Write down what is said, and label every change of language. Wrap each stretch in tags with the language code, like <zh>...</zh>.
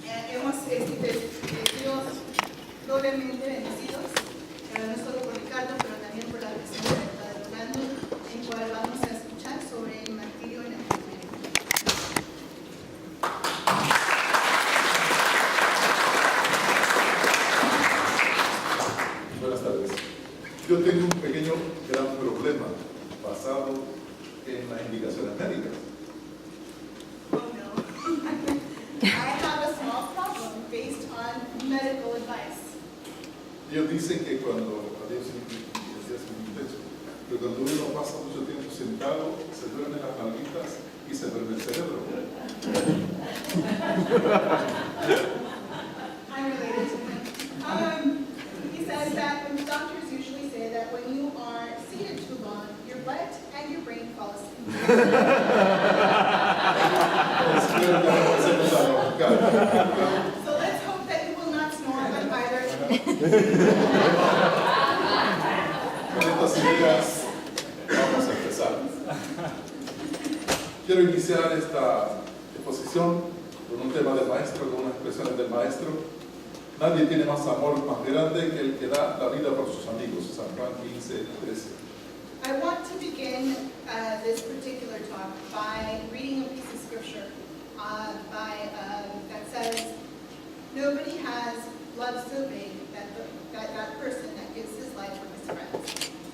<es>Hemos sido doblemente bendecidos, no solo por Ricardo, pero también por la presencia del Padre Orlando, en cual vamos a escuchar sobre el martirio en Latinoamérica. Buenas tardes. Yo tengo un pequeño gran problema basado en las indicaciones médicas.</es> <en>Oh no. I have a small problem based on medical advice.</en> <es>Ellos dicen que cuando, pero cuando uno pasa mucho tiempo sentado, se duermen las nalguitas y se duerme el cerebro.</es> <en>I'm related to him. He says that the doctors usually say that when you are seated too long, your butt and your brain fall asleep. So let's hope that you will not snore on either.</en> <es>Con estas ideas vamos a empezar. Quiero iniciar esta exposición con un tema del maestro, con unas expresiones del maestro. Nadie tiene más amor más grande que el que da la vida por sus amigos. San Juan 15:13.</es> <en>I want to begin this particular talk by reading a piece of scripture that says, "Nobody has love so big that person that gives his life for his friends."</en>